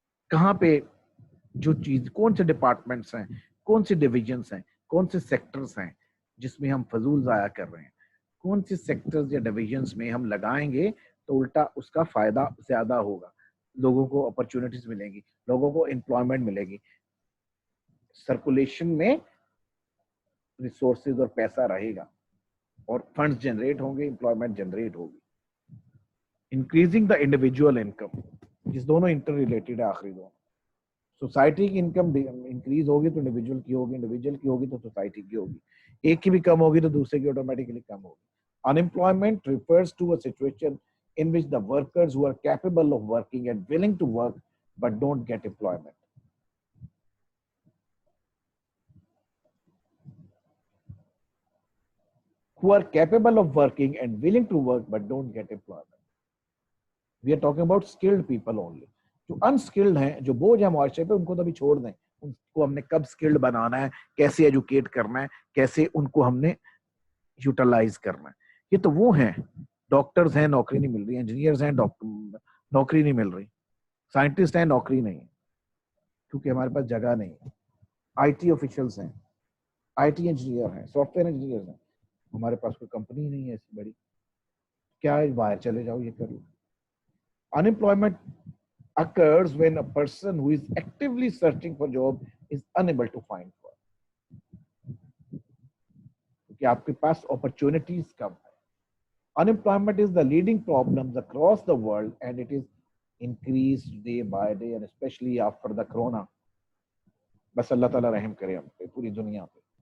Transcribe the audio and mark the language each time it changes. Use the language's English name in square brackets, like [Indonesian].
[Urdu] کہاں پہ جو چیز, کون سے ڈپارٹمنٹس ہیں, کون سے ڈویژنس ہیں, کون سے سیکٹرز ہیں جس میں ہم فضول ضائع کر رہے ہیں, کون سے سیکٹرز یا ڈویژنس میں ہم لگائیں گے تو الٹا اس کا فائدہ زیادہ ہوگا, لوگوں کو اپرچونٹیز ملیں گی, لوگوں کو امپلائمنٹ ملے گی, سرکولیشن میں ریسورسز اور پیسہ رہے گا اور فنڈز جنریٹ ہوں گے, امپلائمنٹ جنریٹ ہوگی. انکریزنگ دا انڈیویجول انکم, جس دونوں انٹر ریلیٹڈ ہے آخری دونوں. سوسائٹی کی انکم انکریز ہوگی تو انڈیویجول کی ہوگی, انڈیویجول کی ہوگی تو سوسائٹی کی ہوگی, ایک کی بھی کم ہوگی تو دوسرے کی آٹومیٹکلی کم ہوگی. [English] Unemployment refers to a situation in which the workers who are capable of working and willing to work but don't get employment. Who are capable of working and willing to work but don't get employment. We are talking about skilled people only. [Urdu] جو unskilled ہیں, جو بوجھ ہے معاشرے پہ, ان کو تو ابھی چھوڑ دیں. ان کو ہم نے کب skilled بنانا ہے, کیسے ایجوکیٹ کرنا ہے, کیسے ان کو ہم نے یوٹیلائز کرنا ہے. یہ تو وہ ہیں, ڈاکٹرز ہیں نوکری نہیں مل رہی, انجینئرز ہیں نوکری نہیں مل رہی, سائنٹسٹ ہیں نوکری نہیں ہے کیونکہ ہمارے پاس جگہ نہیں ہے. آئی ٹی آفیشلس ہیں, آئی ٹی انجینئر ہیں, سافٹ ویئر انجینئر ہیں, ہمارے پاس کوئی کمپنی نہیں ہے ایسی بڑی, کیا ہے باہر چلے جاؤ یہ کر لو. [English] Unemployment occurs when a person who is actively searching for job is unable to find work. [Urdu] کیونکہ آپ کے پاس opportunities کم ہے. [English] Unemployment is the leading problem across the world and it is increased day by day and especially after the corona. [Urdu] بس اللہ تعالیٰ رحم کرے ہم پہ, پوری دنیا پہ.